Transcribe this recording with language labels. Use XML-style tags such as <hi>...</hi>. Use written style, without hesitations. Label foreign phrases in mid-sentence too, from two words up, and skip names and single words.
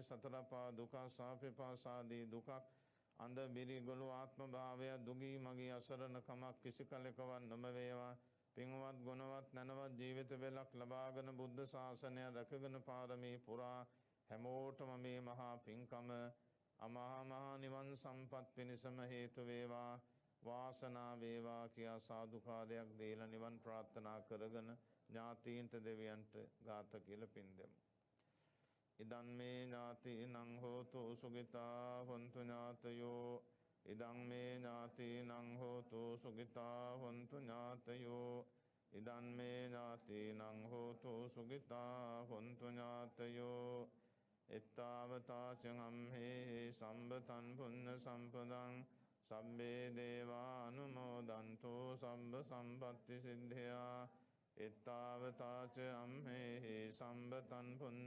<si>සතර පා දුක සාපේපාසාදී දුකක් අන්ධ බිරි ගොළු ආත්ම භාවය දුගී මගී අසරණ කමක් කිසි කලකවත් නොම වේවා පින්වත් ගුණවත් ධනවත් ජීවිත වේලක් ලබාගෙන බුද්ධ ශාසනය රැකගෙන පාරමී පුරා හැමෝටම මේ මහා පින්කම අමහා මහා නිවන් සම්පත් පිණිසම හේතු වේවා වාසනා වේවා කියා සාදුකාරයක් දීලා නිවන් ප්‍රාර්ථනා කරගෙන ඥාතීන්ට දෙවියන්ට ගාත කියලා පින් දෙමු.</si> <pi>ඉදන් මේ ඥාතීනං හෝතු සුගිතා හොන්තු ඥාතයෝ ඉදන් මේ ඥාතීනං හෝතු සුගිතා හොන්තු ඥාතයෝ ඉදන් මේ ඥාතීනං හෝතු සුගිතා හොන්තු ඥාතයෝ එත්තාවතාචං අම්හේ සම්බතං පුඤ්ඤ සම්පදං සබ්බේ දේවා අනුමෝදන්තෝ සම්බ සම්පත්ති සිද්ධියා එත්තාවතාච අම්හෙහි සම්බතං පුඤ්ඤ</pi>